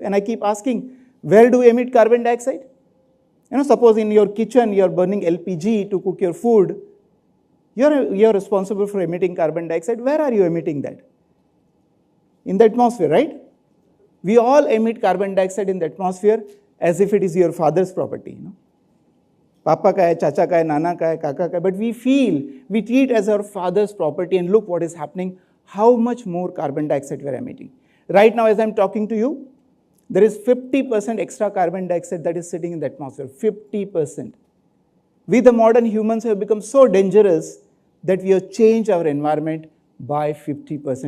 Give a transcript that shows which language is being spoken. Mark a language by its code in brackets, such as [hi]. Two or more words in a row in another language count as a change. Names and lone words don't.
[en] And I keep asking, where do we emit carbon dioxide? Suppose in your kitchen you are burning LPG to cook your food, you're responsible for emitting carbon dioxide. Where are you emitting that? In the atmosphere, right? We all emit carbon dioxide in the atmosphere as if it is your father's property. [hi] पापा का है, चाचा का है, नाना का है, काका का है, [en] but we treat as our father's property, and look what is happening, how much more carbon dioxide we are emitting. Right now as I am talking to you, there is 50% extra carbon dioxide that is sitting in the atmosphere, 50%. We the modern humans have become so dangerous that we have changed our environment by 50%.